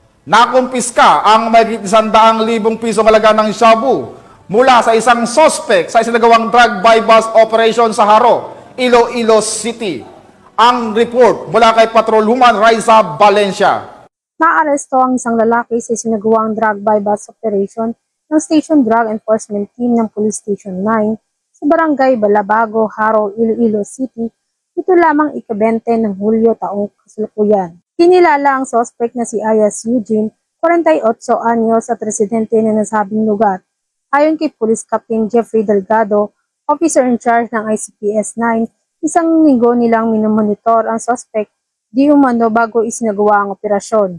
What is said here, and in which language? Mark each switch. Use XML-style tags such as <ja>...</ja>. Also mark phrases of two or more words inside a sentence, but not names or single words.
<tl>Nakumpiska ang mahigit 100,000 pisong halaga ng shabu mula sa isang sospek sa isinagawang</tl> <en>drug buy-bust operation</en> <tl>sa Haro, Iloilo City. Ang report mula kay Patrolwoman Raisa Valencia. Naaresto ang isang lalaki sa isinagawang</tl> <en>drug buy-bust operation</en> <tl>ng Station Drug Enforcement Team ng Police Station 9 sa Barangay Balabago, Haro, Iloilo City. Ito lamang ika-20 ng Hulyo taong kasalukuyan. Kinilala ang suspect na si Ayas Eugene, 48 anyos at residente na nasabing lugar. Ayon kay Police Captain Jeffrey Delgado,</tl> <en>officer in charge</en> <tl>ng ICPS 9, isang linggo nilang minomonitor ang suspect di umano bago isinagawa ang operasyon.</tl>